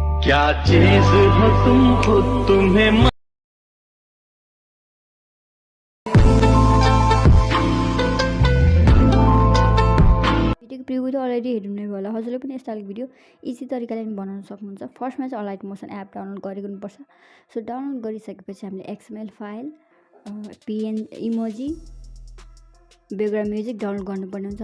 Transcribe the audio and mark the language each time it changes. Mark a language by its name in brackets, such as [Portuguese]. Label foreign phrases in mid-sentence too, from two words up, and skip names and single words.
[Hindi] क्या चीज हो तुम खुद तुम्हें [Nepali] भिडियोको प्रिभ्यू त अलरेडी हेर्नु नै होला। हजुरले पनि यस्तो खालको भिडियो इजी तरिकाले पनि बनाउन सक्नुहुन्छ। फर्स्टमा चाहिँ [English] Alight Motion app [Nepali] डाउनलोड गरिदिनुपर्छ। सो डाउनलोड गरिसकेपछि हामीले XML फाइल, PN इमोजी, [English] background music [Nepali] डाउनलोड गर्नुपर्ने हुन्छ।